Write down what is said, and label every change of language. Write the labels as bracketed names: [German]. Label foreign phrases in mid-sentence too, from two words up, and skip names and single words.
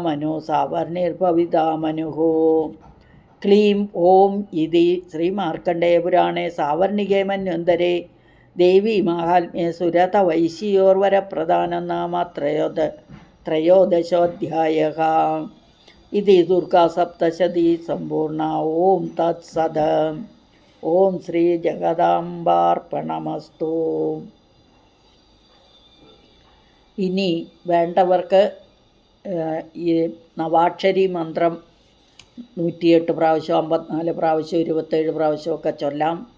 [Sanskrit] मनु सावर्णिर्भविता मनुः क्लीं ॐ इति श्रीमार्कण्डेयपुराणे सावर्णिके मन्वन्तरे देवी माहात्म्ये सुरतवैश्योर्वरप्रदानं नाम त्रयोदशोऽध्यायः इति दुर्गासप्तशती सम्पूर्णा ॐ तत्सत् ॐ ശ്രീജഗദാംബാർപ്പണമസ്തു. [Malayalam] ഇനി വേണ്ടവർക്ക് ഈ നവാക്ഷരി മന്ത്രം 108 പ്രാവശ്യം 54 പ്രാവശ്യം 27 പ്രാവശ്യമൊക്കെ ചൊല്ലാം.